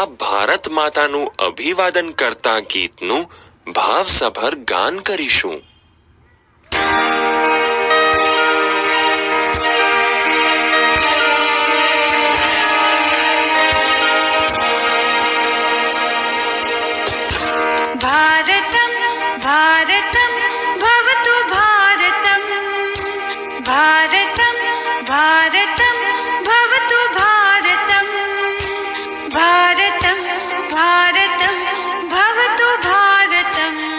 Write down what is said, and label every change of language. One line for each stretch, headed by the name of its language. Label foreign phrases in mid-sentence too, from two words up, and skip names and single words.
Gujarati: ભારત માતાનું અભિવાદન કરતા ગીતનું ભાવસભર ગાન કરીશું।
Sanskrit: भारतं भारतं भवतु भारतं भारतं भारतं भवतु भारतं भारतं भारतं भवतु भारतं